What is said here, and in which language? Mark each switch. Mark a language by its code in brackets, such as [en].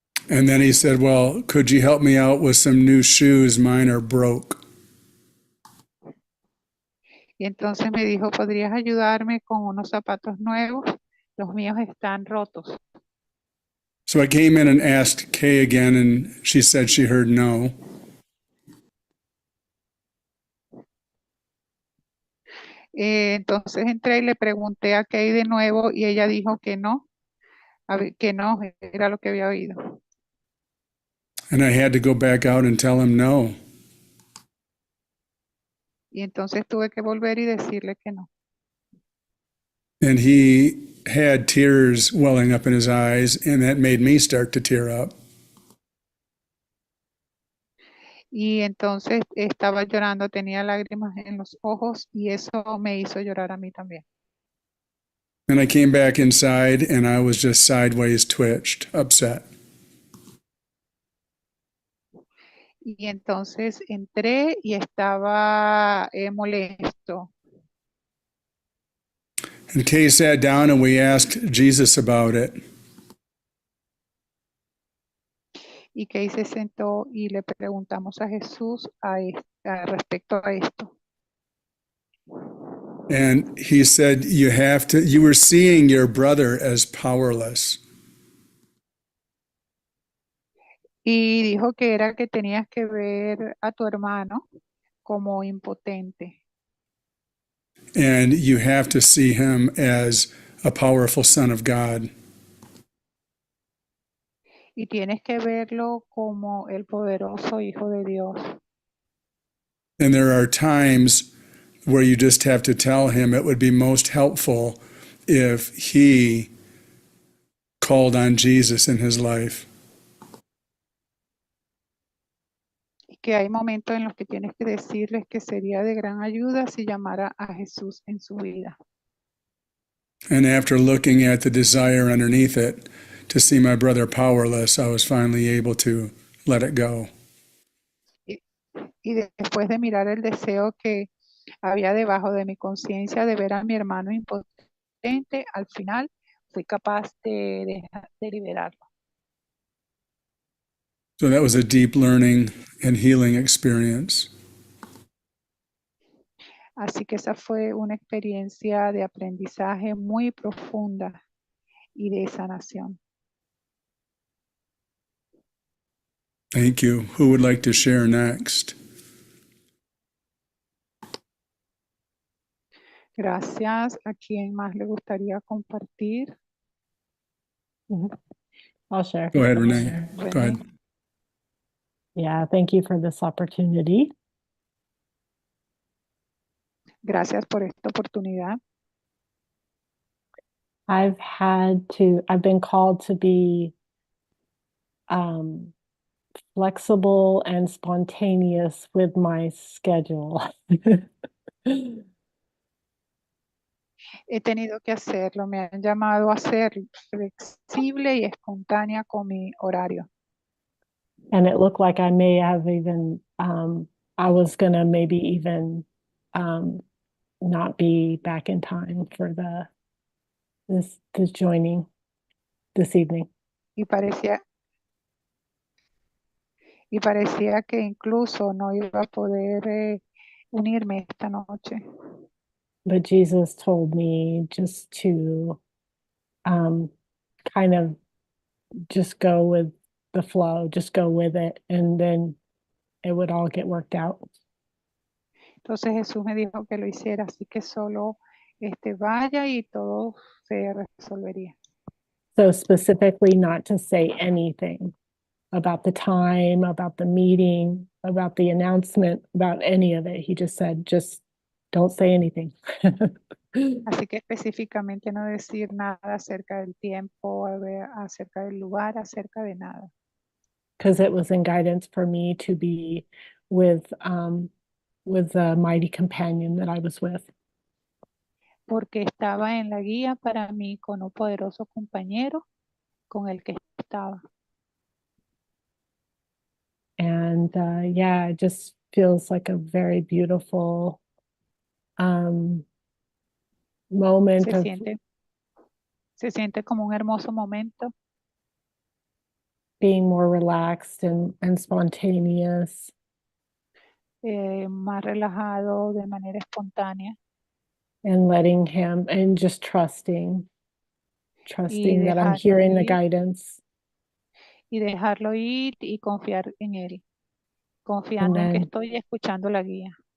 [en] And then he said, well, could you help me out with some new shoes? Mine are broke. [es] Y entonces me dijo, ¿podrías ayudarme con unos zapatos nuevos? Los míos están rotos. [en] So I came in and asked Kay again, and she said she heard no. [es] Entonces entré y le pregunté a Kay de nuevo y ella dijo que no, que no era lo que había oído. [en] And I had to go back out and tell him no. [es] Y entonces tuve que volver y decirle que no. [en] And he had tears welling up in his eyes, and that made me start to tear up. [es] Y entonces estaba llorando, tenía lágrimas en los ojos y eso me hizo llorar a mí también. [en] And I came back inside, and I was just sideways twitched, upset. [es] Y entonces entré y estaba molesto. [en] And Kay sat down, and we asked Jesus about it. [es] Y Kay se sentó y le preguntamos a Jesús respecto a esto. [en] And he said, you were seeing your brother as powerless. [es] Y dijo que era que tenías que ver a tu hermano como impotente. [en] And you have to see him as a powerful son of God. [es] Y tienes que verlo como el poderoso Hijo de Dios. [en] And there are times where you just have to tell him it would be most helpful if he called on Jesus in his life. [es] Y que hay momentos en los que tienes que decirles que sería de gran ayuda si llamara a Jesús en su vida. [en] And after looking at the desire underneath it to see my brother powerless, I was finally able to let it go. [es] Y después de mirar el deseo que había debajo de mi conciencia de ver a mi hermano impotente, al final fui capaz de liberarlo. [en] So that was a deep learning and healing experience. [es] Así que esa fue una experiencia de aprendizaje muy profunda y de sanación. [en] Thank you. Who would like to share next? [es] Gracias. ¿A quién más le gustaría compartir? [en] I'll share. Go ahead, Renee. Go ahead. [es] René. [en] Yeah, thank you for this opportunity. [es] Gracias por esta oportunidad. [en] I've been called to be flexible and spontaneous with my schedule. [es] He tenido que hacerlo. Me han llamado a ser flexible y espontánea con mi horario. [en] And it looked like I may have even, I was gonna maybe even not be back in time for this joining this evening. [es] Y parecía que incluso no iba a poder unirme esta noche. [en] But Jesus told me just to kind of just go with the flow, just go with it, and then it would all get worked out. [es] Entonces Jesús me dijo que lo hiciera, así que solo vaya y todo se resolvería. [en] So specifically not to say anything about the time, about the meeting, about the announcement, about any of it. He just said, just don't say anything. [es] Así que específicamente no decir nada acerca del tiempo, acerca del lugar, acerca de nada. [en] Because it was in guidance for me to be with the mighty companion that I was with. [es] Porque estaba en la guía para mí con un poderoso compañero con el que estaba. [en] And yeah, it just feels like a very beautiful moment [es] Se [en] of [es] siente como un hermoso momento, [en] being more relaxed and spontaneous. [es] más relajado, de manera espontánea. [en] And letting him and just trusting that I'm hearing the guidance. [es] Y dejarlo ir y confiar en él, confiando en que estoy escuchando la guía.